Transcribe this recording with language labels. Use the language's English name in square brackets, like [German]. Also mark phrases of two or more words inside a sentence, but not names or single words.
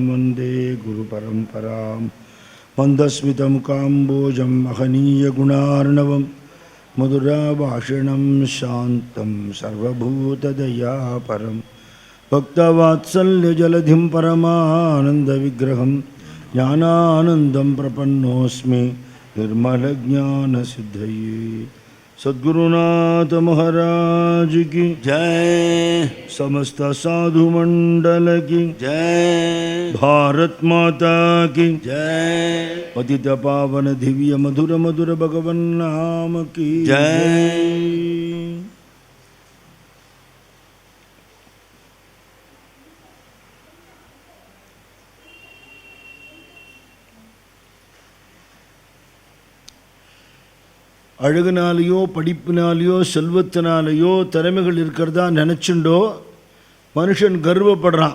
[Sanskrit] ವಂದೇ ಗುರುಪರಂಪರಾಂ ಮಂದಸ್ಮಿತಮುಖಾಂಬೋಜಂ ಮಹನೀಯಗುಣಾರ್ಣವಂ ಮಧುರಾಭಾಷಿಣಂ ಶಾಂತಂ ಸರ್ವಭೂತದಯಾಪರಂ ಭಕ್ತವಾತ್ಸಲ್ಯಜಲಧಿಂ ಪರಮಾನಂದವಿಗ್ರಹಂ ಜ್ಞಾನಾನಂದಂ ಪ್ರಪನ್ನೋಸ್ಮಿ ನಿರ್ಮಲಜ್ಞಾನಸಿದ್ಧಯೇ [Hindi] सद्गुरुनाथ महाराज की जय समस्त साधु मंडल की जय भारत माता की जय पतित पावन दिव्य मधुर मधुर भगवन नाम की जय [Tamil] அழகுனாலேயோ படிப்பினாலேயோ செல்வத்தினாலேயோ திறமைகள் இருக்கிறதா நினச்சுண்டோ மனுஷன் கர்வப்படுறான்.